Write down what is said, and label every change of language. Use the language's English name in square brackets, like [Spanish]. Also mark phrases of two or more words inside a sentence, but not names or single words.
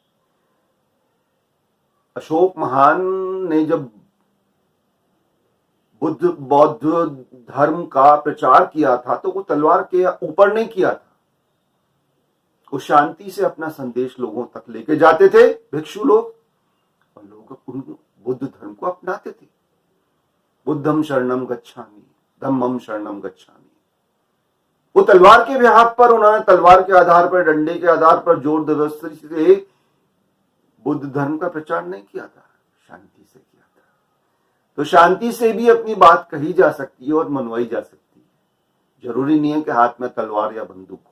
[Hindi] अशोक महान ने जब बौद्ध धर्म का प्रचार किया था तो वो तलवार के ऊपर नहीं किया था, वो शांति से अपना संदेश लोगों तक लेके जाते थे, भिक्षु लोग, और लोग बुद्ध धर्म को अपनाते थे। [Pali] बुद्धम शरणम गच्छामि, धम्मम शरणम गच्छामि। [Hindi] वो तलवार के बिहाफ पर, उन्होंने तलवार के आधार पर, डंडे के आधार पर जोर जबरदस्ती से बुद्ध धर्म का प्रचार नहीं किया था, शांति से किया था। तो शांति से भी अपनी बात कही जा सकती है और मनवाई जा सकती है, जरूरी नहीं है कि हाथ में तलवार या बंदूक हो।